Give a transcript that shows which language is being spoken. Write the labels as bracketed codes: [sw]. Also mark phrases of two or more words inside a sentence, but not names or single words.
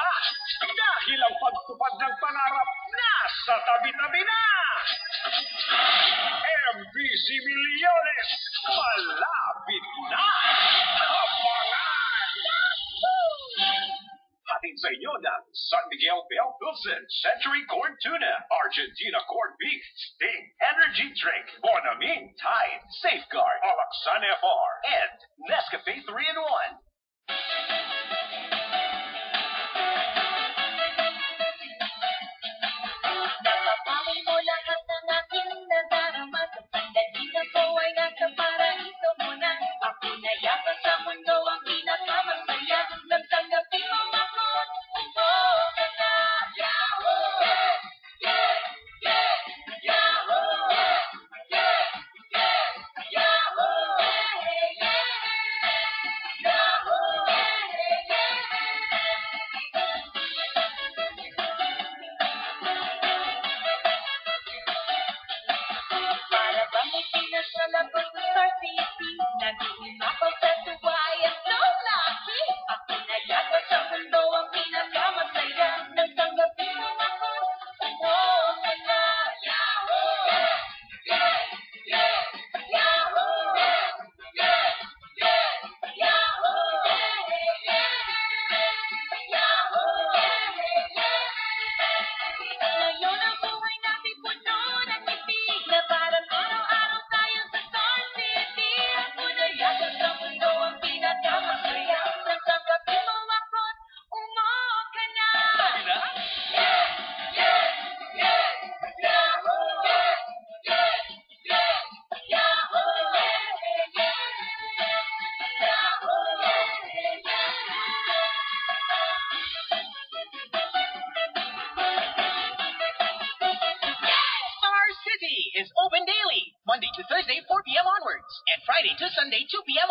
[tl] Dahil ang pagtupad ng pangarap nasa tabi-tabi na! MBC Milyones, malapit na! Abangan! Hatid sa inyo ng San Miguel Bell Pilsen, Century Corn Tuna, Argentina Corn Beef, Sting Energy Drink, Bonamine Tide, Safeguard, Alaxan FR, and Nescafe 3-in-1. Napapawi mo lahat ng aking nadarama. Sa sandali na ko ay nasa paraiso mo na. Ako na yata sa mundo ang pinakamasaya. Nang tanggapin mo ako, umuo ka na. [en] Yahoo! Yeah! Yeah! Yahoo! Yeah! Yeah! Yahoo! Yeah! Yahoo! [tl] Para bang ipinasalabot sa Star City. Nag-iimapaw sa tuwa, [en] I am so lucky. [tl] Ako na yata sa mundo ang pinakamasaya. Nang tanggapin mo ako, umuo ka na. [en] Yahoo! Yeah! Yeah! Yahoo! Yeah! Yeah! Yahoo! Yahoo! [tl] Ngayon ang buhay natin puno ng ibig na parang araw-araw tayo sa Star City. Ako na yata sa mundo ang pinakamasaya. Nang tanggapin mo ako, umuo ka na. [en] Yeah! Yeah! Yeah! Yahoo! Yeah! Yeah! Yahoo! Star City is open daily, Monday to Thursday, 4 p.m. onwards, and Friday to Sunday, 2 p.m.